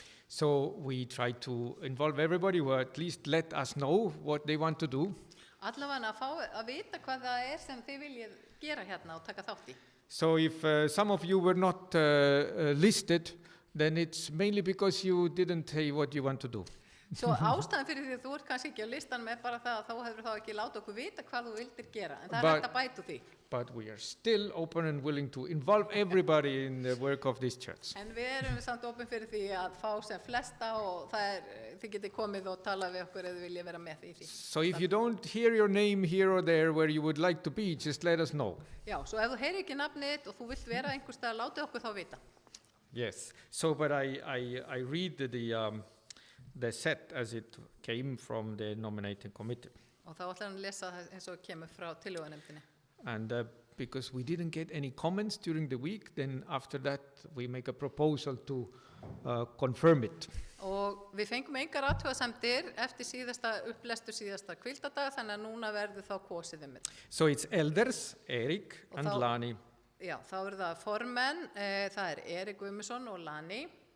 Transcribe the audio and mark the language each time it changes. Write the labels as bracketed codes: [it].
[en] So we try to involve everybody who at least let us know what they want to do. [is] Allavega að fá að vita hvað það sem þið viljið gera hérna og taka þátt í. [en] So if some of you were not listed, then it's mainly because you didn't say what you want to do. [is] Svo ástæðan fyrir því að þú ert kannski ekki á listanum er bara það að þá hefur þá ekki látið okkur vita hvað þú vildir gera, en það er hægt að bæta úr því. [en] But we are still open and willing to involve everybody in the work of this church. [is] En við erum samt opin fyrir því að fá sem flesta og þið getið komið og talað við okkur eða viljið vera með í því. [en] So if you don't hear your name here or there where you would like to be, just let us know. [is] Já, svo ef þú heyrir ekki nafnið þitt og þú vilt vera einhvers staðar, látið okkur þá vita. [en] Yes. So, but I read the set as it came from the nominating committee. [is] Og þá ætlar hann að lesa það eins og kemur frá tillögunefndinni. [en] And because we didn't get any comments during the week, then after that we make a proposal to confirm it. [is] Og við fengum engar athugasemdir eftir upplestur síðasta hvíldardag, þannig að núna verður þá kosið þetta. [en] So it's elders, Erik and Lani. [is] Já, þá eru það formenn, það Erik Guðmundsson og Lani.